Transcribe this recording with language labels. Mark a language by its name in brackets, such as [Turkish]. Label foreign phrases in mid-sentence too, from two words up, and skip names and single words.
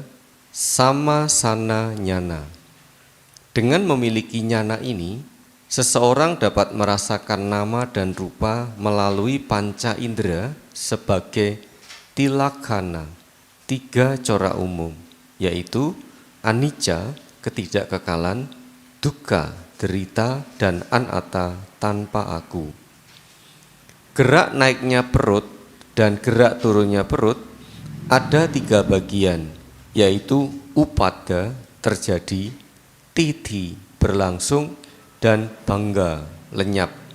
[Pali] Sama sana nyana. [Indonesian] Dengan memiliki nyana ini, seseorang dapat merasakan nama dan rupa melalui panca indera sebagai tilakhana, 3 corak umum, yaitu anicca, ketidakkekalan, dukkha, derita, dan anatta, tanpa aku. Gerak naiknya perut dan gerak turunnya perut ada 3 bagian, yaitu upada, terjadi, titi, berlangsung, dan bangga, lenyap.